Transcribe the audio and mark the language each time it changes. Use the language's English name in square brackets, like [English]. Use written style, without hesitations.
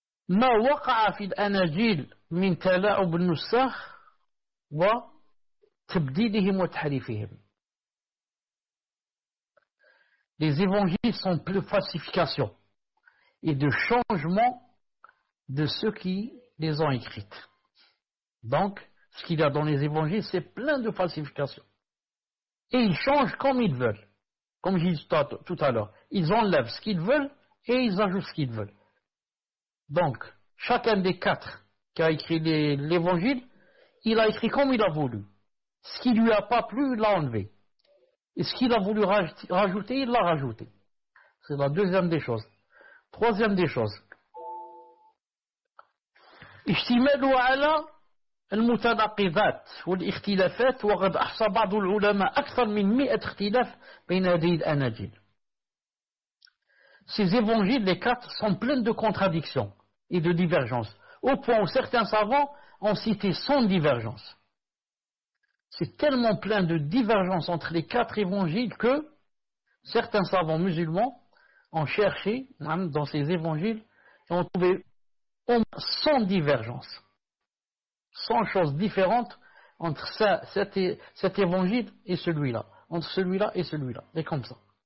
[Arabic] ما وقع في الأناجيل من تلاعب النساخ وتبديلهم وتحريفهم. [French] Les évangiles sont pleins de falsifications et de changements de ceux qui les ont écrites. Donc, ce qu'il y a dans les évangiles, c'est plein de falsifications. Et ils changent comme ils veulent. Comme j'ai dit tout à l'heure. Ils enlèvent ce qu'ils veulent et ils ajoutent ce qu'ils veulent. Donc, chacun des quatre qui a écrit l'évangile, il a écrit comme il a voulu. Ce qui lui a pas plu, il l'a enlevé. Et ce qu'il a voulu rajouter, il l'a rajouté. C'est la deuxième des choses. Troisième des choses. [Arabic] اشتمالوا على المتناقضات والاختلافات وقد أحصى بعض العلماء أكثر من 100 اختلاف بين هذه الأناجيل. [French] Ces évangiles, les quatre, sont pleins de contradictions et de divergences, au point où certains savants ont cité 100 divergences. C'est tellement plein de divergences entre les quatre évangiles que certains savants musulmans ont cherché dans ces évangiles et ont trouvé 100 divergences, 100 choses différentes entre cet évangile et celui-là, entre celui-là et celui-là, et comme ça.